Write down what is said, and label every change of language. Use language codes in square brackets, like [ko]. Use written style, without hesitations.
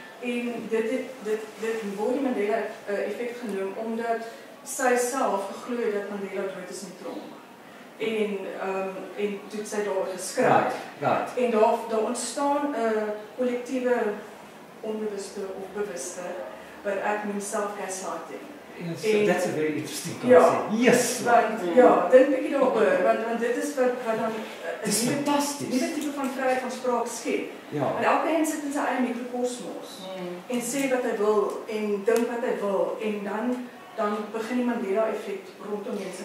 [af] En dit word die Mandela-effek genoem omdat sy self geglo het dat Mandela dood is in die tronk. En toe sy daar geskryf. [en] Right. [af] En daar ontstaan 'n kollektiewe onbewuste of bewuste wat ek noem self-gaslighting. [en] Yes, that's a very interesting concept. [af] Ja, [en] yes. [af] Ja, dink 'n bietjie daaroor want dit is wat dan Dis fantasties. Dit tipe van vryheid van spraak skep. Ja. Want elke een sit in sy eie mikrokosmos en sê wat hy wil en dink wat hy wil en dan begin die Mandela-effek rondom mense.